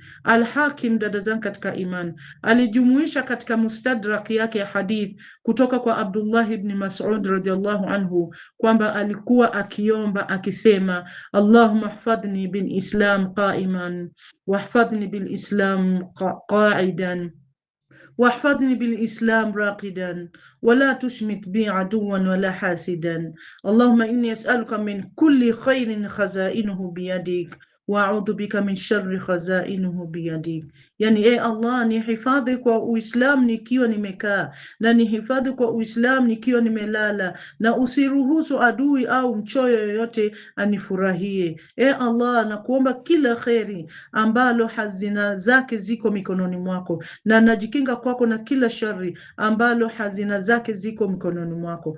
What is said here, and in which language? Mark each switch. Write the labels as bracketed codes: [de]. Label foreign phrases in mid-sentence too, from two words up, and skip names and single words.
[sw] Al-Hakim, dada zangu katika iman, alijumuisha katika mustadrak yake ya hadith kutoka kwa Abdullah ibn Mas'ud [ar] رضي الله عنه [sw] kwamba alikuwa akiomba akisema, [ar] اللهم احفظني بالإسلام قائما واحفظني بالإسلام قاعدا واحفظني بالإسلام راقدا ولا تشمت بي عدوا ولا حاسدا اللهم إني أسألك من كل خير خزائنه بيدك وأعوذ بك من شر خزائنه بيدك. [sw] Yani Allah, nihifadhi kwa Uislamu nikiwa nimekaa na nihifadhi kwa Uislamu nikiwa nimelala, na usiruhusu adui au mchoyo yoyote anifurahie. Allah, nakuomba kila kheri ambalo hazina zake ziko mikononi mwako, na najikinga kwako na kila shari ambalo hazina zake ziko mikononi mwako.